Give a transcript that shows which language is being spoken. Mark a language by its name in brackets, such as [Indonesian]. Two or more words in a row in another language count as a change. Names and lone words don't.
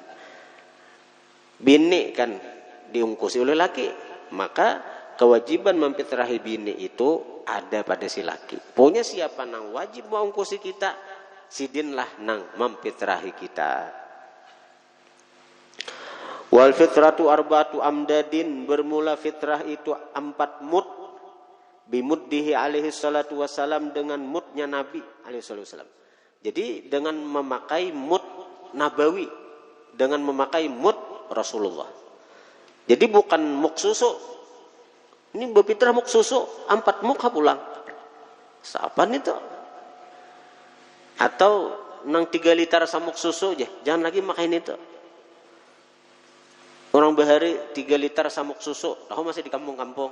[Banjar] Bini kan diungkusi oleh laki, maka kewajiban memfitrahi bini itu ada pada si laki. Pokoknya siapa nang wajib mengungkusi kita, sidinlah nang memfitrahi kita. [Arabic] والفطرة أربعة أمداد, [Banjar] bermula fitrah itu 4 mud. [Arabic] بمده عليه الصلاة والسلام, [Banjar] dengan mudnya Nabi [Arabic] عليه الصلاة والسلام. [Banjar] Jadi dengan memakai [Arabic] مد نبوي, [Banjar] dengan memakai mud Rasulullah. Jadi bukan muk susu. Ini berfitrah muk susu 4 muk pulang. Siapa nih tuh? Atau nang 3 liter samuk susu aja, jangan lagi makain itu. Orang bahari 3 liter samuk susu, tahu masih di kampung-kampung.